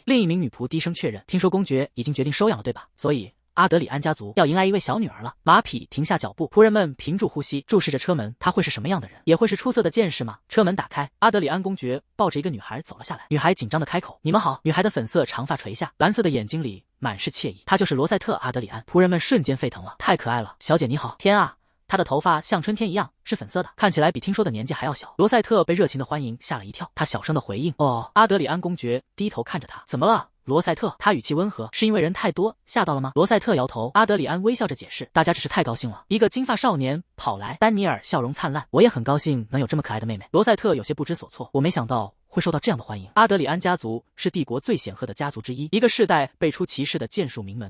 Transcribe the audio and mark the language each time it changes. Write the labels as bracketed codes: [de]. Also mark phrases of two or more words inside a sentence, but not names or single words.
[zh] 另一名女僕低聲確認：“聽說公爵已經決定收養了，對吧？所以阿德里安家族要迎來一位小女兒了。” 馬匹停下腳步，僕人們屏住呼吸，注視着車門。他會是什麼樣的人？也會是出色的劍士嗎？車門打開，阿德里安公爵抱着一個女孩走了下來。女孩緊張地開口：“你們好。”女孩的粉色長髮垂下，藍色的眼睛裡滿是歉意。她就是羅塞特·阿德里安。仆人們瞬間沸騰了：“太可愛了，小姐你好！” 天啊！她的頭髮像春天一樣是粉色的，看起來比听說的年紀還要小。羅塞特被熱情的歡迎嚇了一跳，他小聲的回應：“哦。” 阿德里安公爵低頭看着他：“怎麼了？” 羅塞特，他語氣溫和：“是因為人太多嚇到了嗎？”羅塞特搖頭。阿德里安微笑着解釋：“大家只是太高興了。”一個金髮少年跑來，丹尼爾笑容燦爛：“我也很高興能有這麼可愛的妹妹。” 羅塞特有些不知所措：“我没想到會受到這樣的歡迎。” 阿德里安家族是帝國最顯赫的家族之一，一個世代輩出奇士的劍術名門。